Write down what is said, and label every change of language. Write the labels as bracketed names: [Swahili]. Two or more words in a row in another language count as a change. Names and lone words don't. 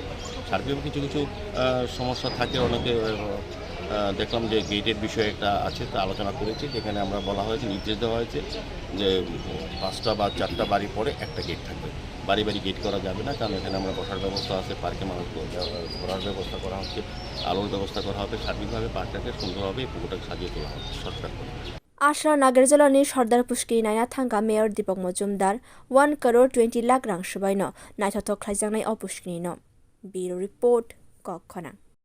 [Bangla] সার্বিক কিছু কিছু সমস্যা থাকে, অনেকে দেখলাম যে গেটের বিষয়ে একটা আছে, তা আলোচনা করেছি, যেখানে আমরা বলা হয়েছে, নির্দেশ দেওয়া হয়েছে যে 5টা বা 4টা বাড়ি পরে একটা গেট থাকবে। বাড়ি বাড়ি গেট করা যাবে না, কারণ এখানে আমরা বসার ব্যবস্থা আছে, পার্কে মানুষ ঘোরার ব্যবস্থা করা হচ্ছে, আলোর ব্যবস্থা করা হবে, সার্বিকভাবে পার্কটাকে সুন্দরভাবে পুকুরটাকে সাজিয়ে তোলা হবে সরকার করে। [Kok Borok] Asra Nagartala sordar Poskini naina thangkha mayor Dipak Majumder 1 crore 20 lakh rang sabai no naithothok khwlaijangnai o Poskini no. [English] Bureau report Kokhana.